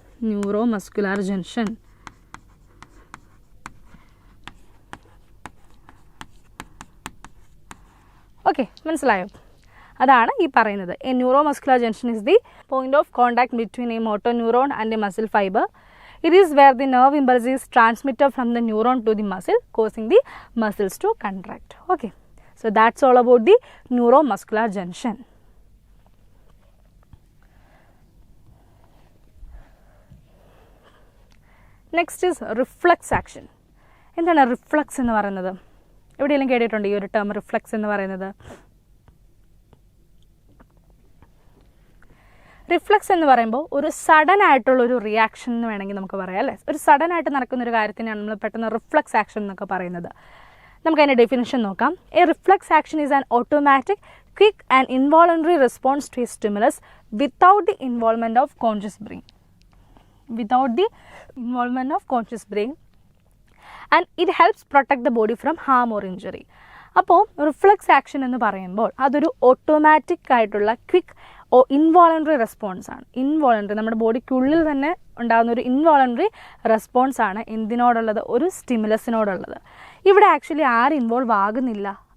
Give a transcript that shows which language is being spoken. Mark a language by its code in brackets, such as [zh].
[en] Neuro muscular junction. [ml] Okay, മനസ്സിലായോ? അതാണ് ഈ പറയുന്നത്. [en] A neuromuscular junction is the point of contact between a motor neuron and a muscle fibre. It is where the nerve impulse is transmitted from the neuron to the muscle, causing the muscles to contract. Okay, so that's all about the neuromuscular junction. Next is reflex action. [ml] എന്താണ് reflux എന്ന് പറയുന്നത്? എവിടെയെങ്കിലും കേട്ടിട്ടുണ്ട് ഈ ഒരു term reflux എന്ന് പറയുന്നത്? Reflux എന്ന് പറയുമ്പോൾ ഒരു സഡൻ ആയിട്ടുള്ളൊരു റിയാക്ഷൻ എന്ന് വേണമെങ്കിൽ നമുക്ക് പറയാം അല്ലേ. ഒരു സഡൻ ആയിട്ട് നടക്കുന്നൊരു കാര്യത്തിനാണ് നമ്മൾ പെട്ടെന്ന് റിഫ്ലക്സ് ആക്ഷൻ എന്നൊക്കെ പറയുന്നത്. നമുക്ക് അതിൻ്റെ ഡെഫിനിഷൻ നോക്കാം. [en] A reflex action is an automatic, quick and involuntary response to a stimulus without the involvement of conscious brain. Without the involvement of conscious brain, and it helps protect the body from harm or injury. [ml] അപ്പോൾ reflux action എന്ന് പറയുമ്പോൾ അതൊരു automatic ആയിട്ടുള്ള quick involuntary response ആണ്. Involuntary, നമ്മുടെ ബോഡിക്കുള്ളിൽ തന്നെ ഉണ്ടാകുന്ന ഒരു ഇൻവോളണ്ടറി റെസ്പോൺസ് ആണ് എന്തിനോടുള്ളത്? ഒരു സ്റ്റിമുലസിനോടുള്ളത്. ഇവിടെ ആക്ച്വലി ആരും ഇൻവോൾവ് ആകുന്നില്ല.